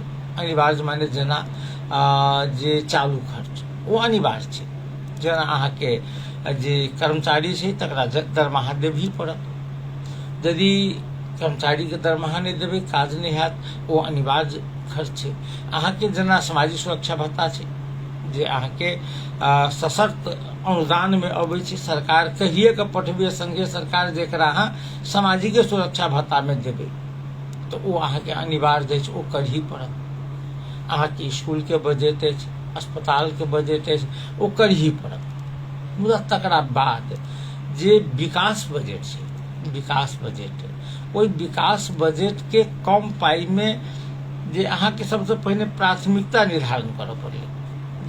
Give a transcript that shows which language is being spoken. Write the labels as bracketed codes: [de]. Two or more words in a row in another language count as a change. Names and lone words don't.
[mai] अनिवार्य माने जेना जे चालू खर्च ओ अनिवार्य छै। जेना अहाँ के जे कर्मचारी छै तकरा दरमाहा देबही पड़त। यदि कर्मचारी के दरमाहा नहीं देबै, काज नहीं हैत, वो अनिवार्य खर्च छै। अहाँ के जेना सामाजिक सुरक्षा भत्ता छै जे अहाँ के सशर्त अनुदान में अबै छै, सरकार कहिए के पठबे संगे सरकार जेकरा अहाँ सामाजिक सुरक्षा भत्ता में देबै तो वो अहाँ के अनिवार्य छै, वो करही पड़त। अहाँ के स्कूल के बजट अछि, अस्पताल के बजट अछि, वो करही पड़त। मुदा तकरा बाद जे विकास बजट छै, विकास बजट ओहि विकास बजट के कम पाई में जे अहाँ के सबसे पहले प्राथमिकता निर्धारण करऽ पड़े।